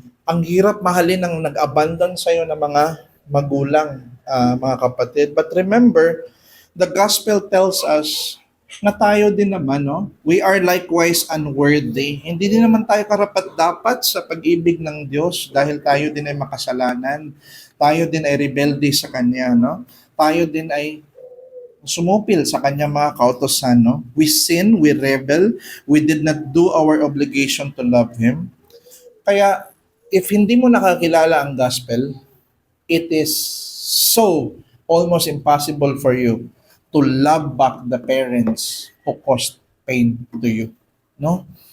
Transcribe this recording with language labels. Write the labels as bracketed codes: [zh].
[tl] Ang hirap mahalin ng nag-abandon sa'yo ng mga magulang, mga kapatid. [en] But remember, the gospel tells us [tl] na tayo din naman, no? [en] We are likewise unworthy. [tl] Hindi din naman tayo karapat-dapat sa pag-ibig ng Diyos dahil tayo din ay makasalanan. Tayo din ay rebelde sa Kanya, no? Tayo din ay sumupil sa Kanya mga kautosan, no? [en] We sin, we rebel, we did not do our obligation to love Him. Kaya, if [tl] hindi mo nakakilala ang gospel, [en] it is so almost impossible for you to love back the parents who caused pain to you. No?